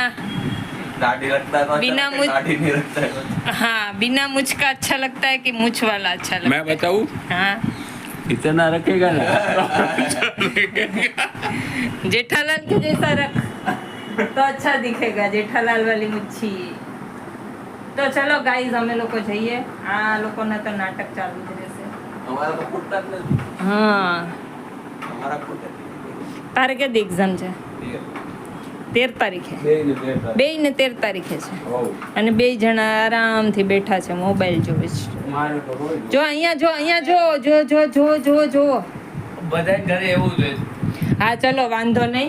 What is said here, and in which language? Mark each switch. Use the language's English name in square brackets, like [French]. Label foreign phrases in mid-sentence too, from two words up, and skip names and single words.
[Hindi] दाढ़ी रखता है, बिना मुझ दाढ़ी नहीं रखता है. हाँ, बिना मुझ का अच्छा लगता है कि मुझ वाला अच्छा लगता मैं बताऊं? हाँ, इतना रखेगा ना जेठालाल के जैसा रख तो अच्छा दिखेगा, जेठालाल वाली मुच्छी. [Gujarati] તો ચલો ગાઈઝ, અમે લોકો જઈએ. આ લોકોના તો નાટક ચાલુ જ રહેશે. [Hindi] हमारा तो फुटता नहीं. [Gujarati] હા, [Hindi] हमारा फुटता नहीं. [Gujarati] તારે ક્યારે એક્ઝામ છે? 13 તારીખે. બે ને 13 તારીખે છે. અને બે જણા આરામથી બેઠા છે, મોબાઈલ જોવે છે. જો અહીંયા જો બધા ઘરે એવું જ હોય. હા ચલો, વાંધો નહીં.